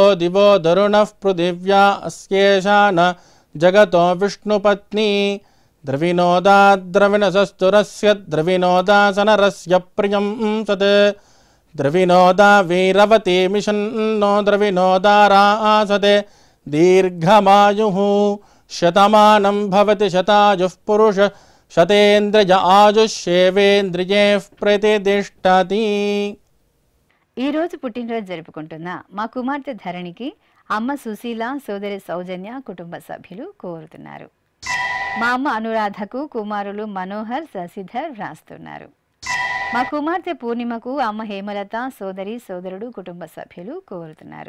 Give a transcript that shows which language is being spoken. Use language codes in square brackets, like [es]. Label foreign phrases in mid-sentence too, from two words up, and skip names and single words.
[sa] दिवो दरुणः पृथिव्या अस्येषा न जगतो विष्णुपत्नी द्रविनोदा द्रविणसस्तुरस्य द्रविनोदासनरस्य प्रियं सत् द्रविनोदा वीरवती मिषन्नो द्रविनोदारासते दीर्घमायुः शतमानं भवति शतायुः पुरुष शतेन्द्रिय आयुष्యేవేంద్రియः ప్రతిష్టతి. [te] ఈరోజు పుట్టినరోజు జరుపుకుంటున్న మా కుమార్తె ధరణికి అమ్మ సుశీల, సోదరి సౌజన్య కుటుంబ సభ్యులు కోరుతున్నారు. మా అమ్మ అనురాధకు కుమారులు మనోహర్, శశిధర్ వ్రాస్తున్నారు. మా కుమార్తె పూర్ణిమకు అమ్మ హేమలత, సోదరి సోదరుడు కుటుంబ సభ్యులు కోరుతున్నారు.